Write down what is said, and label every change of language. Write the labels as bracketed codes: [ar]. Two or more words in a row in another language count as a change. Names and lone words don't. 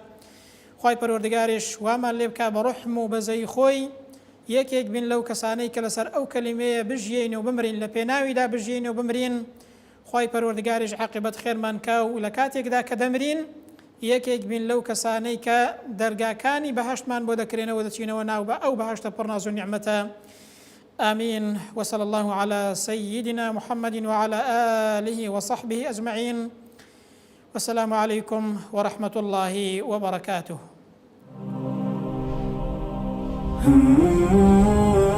[ckb] خۆی پەروەردگاریش وامان لێ بکا بە ڕوحم و بەزەی خۆی یەکێک بین لەو کەسانەی کە لەسەر ئەو کەلیمەیە بژیین و بمرین، لە پێناویدا بژیین و بمرین. خۆی پەروەردگاریش عاقبەت خێرمان کا و لە کاتێکدا کە دەمرین یەکێک بین لەو کەسانەی کە دەرگاکانی بەهەشتمان بۆ دەکرێنەوە دەچینەوە ناو بە ئەو بەهەشتە پڕناز و نیعمەتە. [ar] آمين. وصلى الله على سيدنا محمد وعلى آله وصحبه أجمعين. والسلام عليكم ورحمة الله وبركاته.